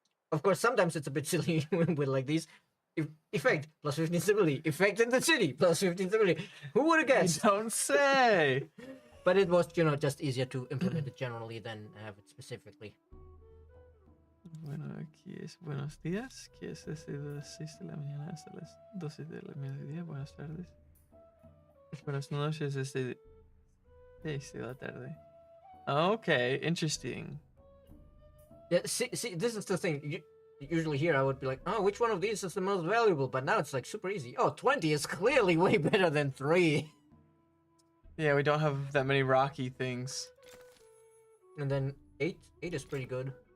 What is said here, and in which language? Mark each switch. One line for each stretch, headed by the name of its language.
English: Of course, sometimes it's a bit silly with like these. Effect plus 15 stability. Effect in the city plus 15 stability. Who would have guessed? Don't say. But it was, you know, just easier to implement it generally than have it specifically.
Spanish: Bueno, aquí es buenos días, que es desde las 6 de la mañana hasta las 12 de la mediodía. Buenas tardes. Buenas noches desde 6 de la tarde.
English: Okay, interesting. Yeah, see, this is the thing. Usually here I would be like, oh, which one of these is the most valuable? But now it's like super easy. Oh, 20 is clearly way better than 3. Yeah, we don't have that many rocky things. And then 8 is pretty good.